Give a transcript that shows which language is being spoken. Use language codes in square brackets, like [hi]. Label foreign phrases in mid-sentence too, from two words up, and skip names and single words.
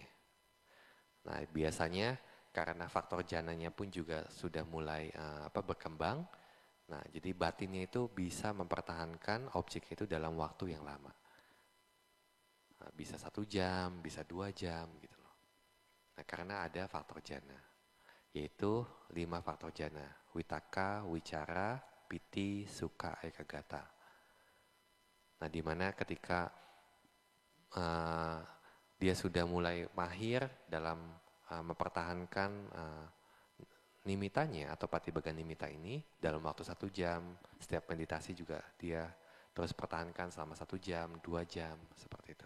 [id] Nah, biasanya karena faktor jananya pun juga sudah mulai berkembang. Nah, jadi batinnya itu bisa mempertahankan objek itu dalam waktu yang lama. Nah, bisa 1 jam, bisa 2 jam gitu loh. Nah, karena ada faktor jana, yaitu 5 faktor jana. [pi] Witaka, wicara, piti, sukha, ekagata. [id] Nah, di mana ketika dia sudah mulai mahir dalam mempertahankan nimitanya atau Patibhaga-nimitta ini dalam waktu 1 jam, setiap meditasi juga dia terus pertahankan selama 1 jam, 2 jam, seperti itu.